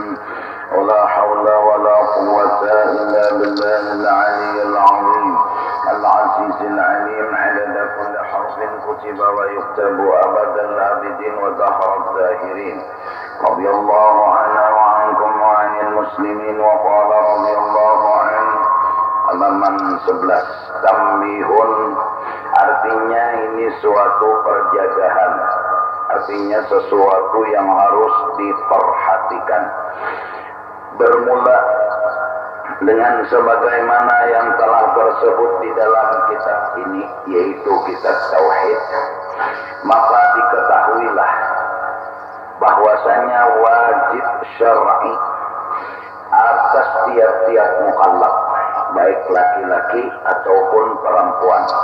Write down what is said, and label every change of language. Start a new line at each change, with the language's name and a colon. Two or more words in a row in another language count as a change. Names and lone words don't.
Arabic: ولا حول ولا قوة إلا بالله العلي العظيم العزيز العليم. عدد كل حرف كتب ويكتب أبد الآبدين ودهر الداهرين. رضي الله عنا وعنكم وعن المسلمين. وقال رضي الله عنه halaman 11, tambihun, artinya ini suatu perjagaan, artinya sesuatu yang harus diperhatikan.
Indonesian: Bermula dengan sebagaimana yang telah tersebut di dalam kitab ini, yaitu kitab Tauhid, maka diketahuilah bahwasanya wajib syar'i atas tiap-tiap mukallaf, baik laki-laki ataupun perempuan.